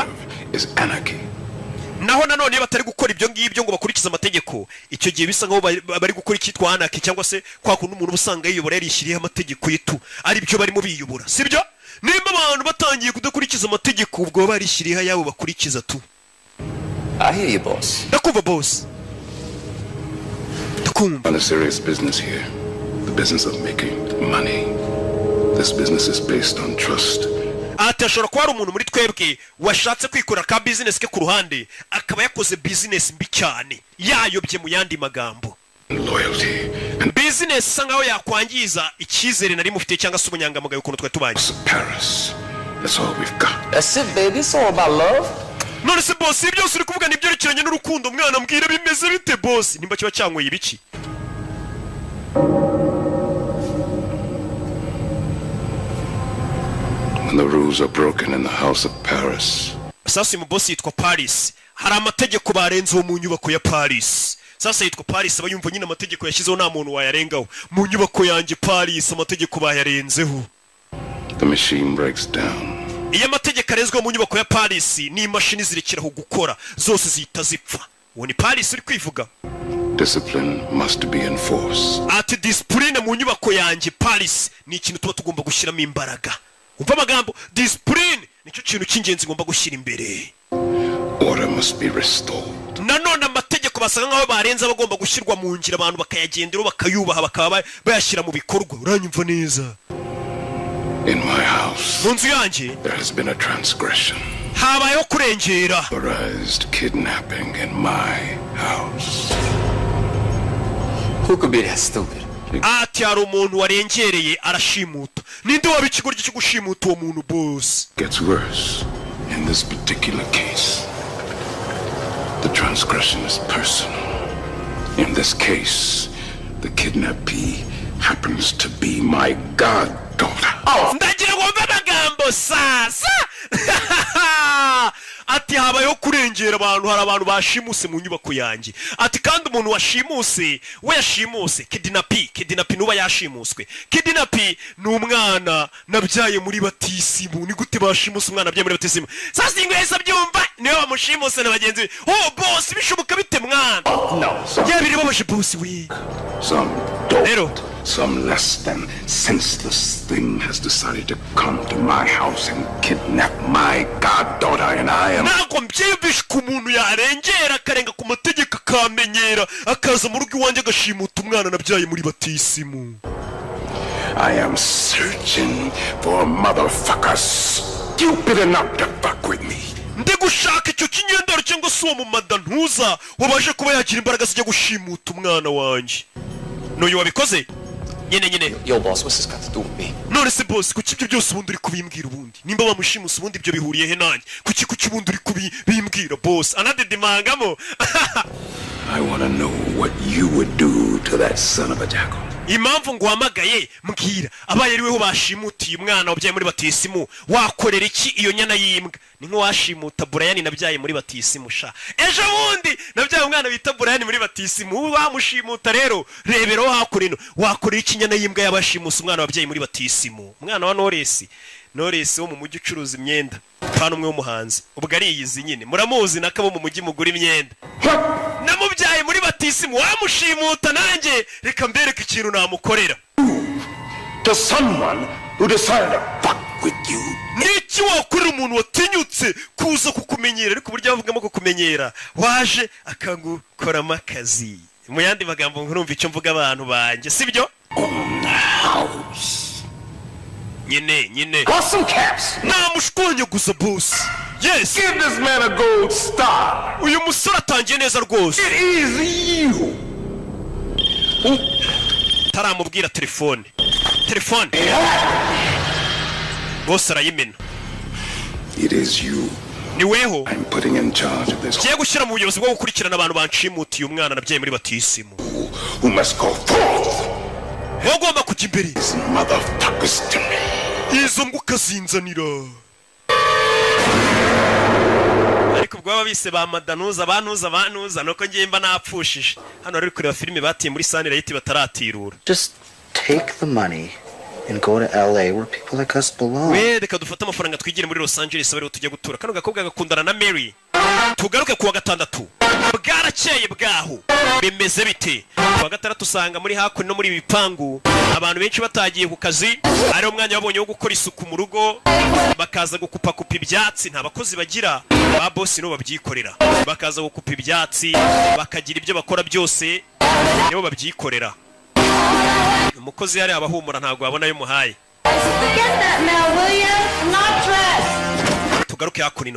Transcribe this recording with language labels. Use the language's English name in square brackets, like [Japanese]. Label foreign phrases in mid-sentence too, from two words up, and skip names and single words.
[English] Is anarchy. [Kinyarwanda] naho nanone iyo batari gukora ibyo ngibyo ngo bakurikize amategeko icyo gihe bisa nkaho bari gukora icyitwa anarchy cyangwa se kwa kundi umuntu usanga yiyobora yarishyiriyeho amategeko yitu ari byo barimo biyobora sibyo nimba abantu batangiye kudakurikiza amategeko ubwo barishyiriyeho ayabo bakurikiza tu [English] I hear you, boss. [Kinyarwanda] ndakumva boss [English] On a serious business here, the business of making money. This business is based on trust. [Kinyarwanda] ati ashobora kuba ari umuntu muri twebwe washatse kwikorera ka business ke ku ruhande akaba yakoze business mbi cyane yayobye mu yandi magambo [English] Loyalty. [Kinyarwanda] business isa nkaho yakwangiza icyizere nari mufite cyangwa se ubunyangamugayo ukuntu twari tubanye [English] Paris. That's all we've got. That's it, baby. It's all about love. [Kinyarwanda] none se boss ibyo uri kuvuga nibyerekeranye n'urukundo mwana mbwira bimeze bite boss nimba kiba cyanyweye ibiki [English] When the rules are broken in the house of Paris, [Kinyarwanda] sasa mu boss yitwa Paris hari amategeko barenzeho mu nyubako ya Paris sasa yitwa Paris aba yumva nyine amategeko yashyizeho nta muntu wayarengaho mu nyubako yanjye Paris amategeko bayarenzeho [English] the machine breaks down. [Kinyarwanda] iyo amategeko arezwe mu nyubako ya Paris ni imashini zirekeraho gukora zose zihita zipfa uwo ni Paris uri kwivuga [English] Discipline must be enforced. [Kinyarwanda] ati discipline mu nyubako yanjye Paris ni ikintu tuba tugomba gushyiramo imbaraga umva amagambo discipline nicyo kintu cy'ingenzi ngomba gushyira imbere [English] Order must be restored. [Kinyarwanda] nanone amategeko basanga nkaho barenze abagomba gushyirwa mu ngira abantu bakayagendera bakayubaha bakaba bayashyira mu bikorwa uranyumva neza [English] In my house, [Kinyarwanda] mu nzu yanjye [English] there has been a transgression. [Kinyarwanda] habayeho kurengera [English] Authorized kidnapping in my house. Who could be that stupid? [Kinyarwanda] Ati hari umuntu warengereye arashimuta. Ninde waba ikigoryi cyo gushimuta uwo muntu boss? [English] Gets worse. In this particular case, the transgression is personal. In this case, the kidnappee happens to be my goddaughter. [Kinyarwanda] Ndagira ngo mve amagambo sasa. Ati habayeho kurengera abantu, hari abantu bashimuse mu nyubako yanjye. Ati kandi umuntu washimuse we yashimuse kidnappee nuba yashimuswe. Kidnappee ni umwana nabyaye muri batisimu. Ni gute bashimuse umwana nabyaye muri batisimu? Sasa ingweza byumva niwe bamushimuse na bagenzi be. Oh boss bishoboka bite mwana? [English] No. [Kinyarwanda] Yabiri babashe boss we. [English] Some less than senseless thing has decided to come to my house and kidnap my goddaughter, and I am... [Kinyarwanda] Nako mbyibishe ku muntu yarengera akarenga ku mategeko akamenyera akaza mu rugo iwanjye agashimuta umwana nabyaye muri batisimu. [English] I am searching for a motherfucker stupid enough to fuck with me. [Kinyarwanda] Ndigushaka icyo kinyendaro cyangwa se uwo mu madantuza wabaje kuba yagira imbaraga zijya gushimuta umwana wanjye. N'uyu wabikoze? Nyine. [English] Yo boss, what's this got to do with me? [Kinyarwanda] None se boss, kuki ibyo byose ubundi uri kubimbwira ubundi? Nimba bamushimusa ubundi ibyo bihuriye he nanjye? Kuki ubundi uri kubimbwira boss? Anadedimangamo. [English] I want to know what you would do to that son of a jackal. [Kinyarwanda] Impamvu nguhamagaye mbwira abaye ari weho bashimutiye umwana wabyaye muri batisimu wakorera iki iyo nyana y'imbwa? Ni nko washimuta Brian nabyaye muri batisimu sha. Ejo bundi nabyaye umwana bita Brian muri batisimu wamushimuta rero rebero hakorino wakorera iki nyana y'imbwa yabashimusa umwana wabyaye muri batisimu? Umwana wa Knowless wo mu mujyi ucuruza imyenda pana umwe w'umuhanzi ubwo ari iyizi nyine muramuzi nakabo mu mujyi mugura imyenda namubyaye muri batisimu wamushimuta nanjye reka mbereke ikintu namukorera. [English] To someone who decided to fuck with you. [Kinyarwanda] Niki wakorera umuntu watinyutse kuza kukumenyera ariko burya bavugamo kukumenyera waje akagukoramo akazi. Mu yandi magambo nkurumva icyo mvuga abantu banjye sibyo? Nyine. [English] Got some caps. [Kinyarwanda] Namushkonye gusa boss. Yes. [English] Give this man a gold star. [Kinyarwanda] Uyu musore atangiye neza rwose. [English] It is you. [Kinyarwanda] Taramubwira telefone. Boss arayimena. [English] It is you. [Kinyarwanda] Ni weho. [English] I'm putting in charge of this. [Kinyarwanda] Kiye gushyira mu buyobozi bwo gukurikirana abantu banshimutiye umwana nabyaye muri batisimu. [English] Who must go forth? [Kinyarwanda] Wagomba kujya imbere. [English] These motherfuckers to me. [Kinyarwanda] Izo mbwa zinzanira. Ariko ubwo babise ba madanuza banuza nuko ngiye mba napfushije. Hano ari kureba filime batiye muri Sunlight bataratirura. [English] Just take the money and go to LA where people like us belong. [Kinyarwanda] We reka dufata amafaranga twigire muri Los Angeles bari tujya gutura. Kano gakobwa gakundana na Mary. Tugaruke kuwa gatandatu. Bwarakeye bwaho. Bimeze bite? Kuwa gatandatu usanga muri hakuno muri bipangu abantu benshi batagiye ku kazi ari umwanya wabonye wo gukora isuku mu rugo bakaza gukupa ibyatsi nta bakozi bagira ba boss no babyikorera bakaza gukupa ibyatsi bakagira ibyo bakora byose nibo babyikorera umukozi yari abahumura ntago babona yo muhaye tugaruke hakunino.